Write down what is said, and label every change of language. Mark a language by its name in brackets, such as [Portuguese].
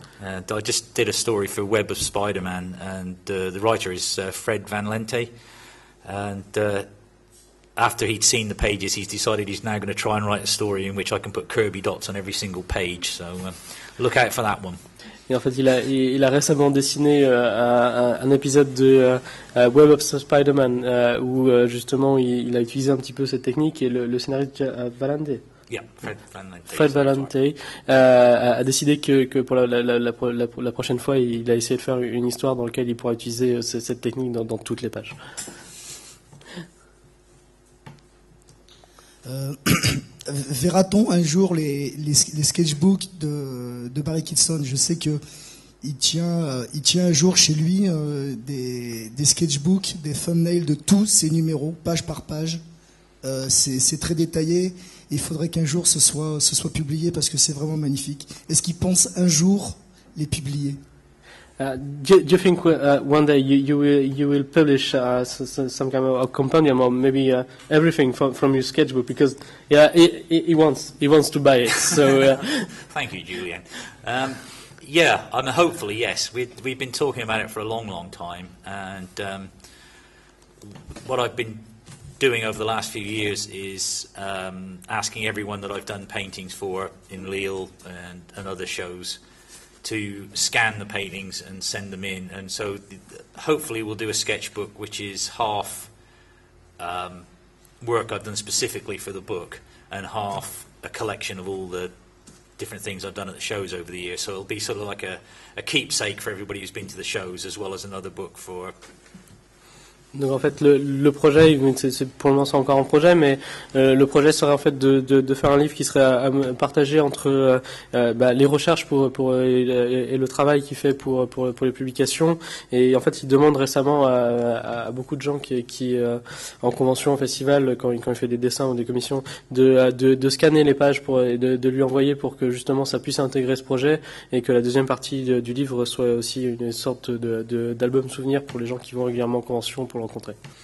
[English] I just did a story for Web of Spider-Man, and the writer is Fred Van Lente, and after he'd seen the pages, he's decided he's now going to try and write a story in which I can put Kirby dots on every single page, so look out for that one. [French] Et en fait, il a récemment dessiné un épisode de Web of Spider-Man où justement il a utilisé un petit peu cette technique, et le scénariste Valente. [English] Yeah, [French] Fred Valente a décidé que pour la prochaine fois, il a essayé de faire une histoire dans laquelle il pourra utiliser cette technique dans toutes les pages. Verra-t-on un jour les sketchbooks de Barry Kitson? Je sais que il tient un jour chez lui des sketchbooks, des thumbnails de tous ses numéros, page par page. C'est très détaillé. Il faudrait qu'un jour ce soit publié parce que c'est vraiment magnifique. Est-ce qu'il pense un jour les publier? [English] Do you think one day you will publish some kind of a compendium or maybe everything from your sketchbook, because he wants to buy it, so Thank you, Julian. Yeah, hopefully yes. We've been talking about it for a long time, and what I've been doing over the last few years is asking everyone that I've done paintings for in Lille and other shows to scan the paintings and send them in. And so hopefully we'll do a sketchbook which is half work I've done specifically for the book and half a collection of all the different things I've done at the shows over the years. So it'll be sort of like a keepsake for everybody who's been to the shows, as well as another book for... [French] Donc en fait le projet, c'est pour le moment c'est encore en projet, mais le projet serait en fait de faire un livre qui serait partagé entre les recherches et le travail qu'il fait pour les publications. Et en fait il demande récemment à beaucoup de gens qui en convention, en festival, quand il fait des dessins ou des commissions, de scanner les pages et de lui envoyer pour que justement ça puisse intégrer ce projet et que la deuxième partie du livre soit aussi une sorte d'album souvenir pour les gens qui vont régulièrement en convention pour rencontrer.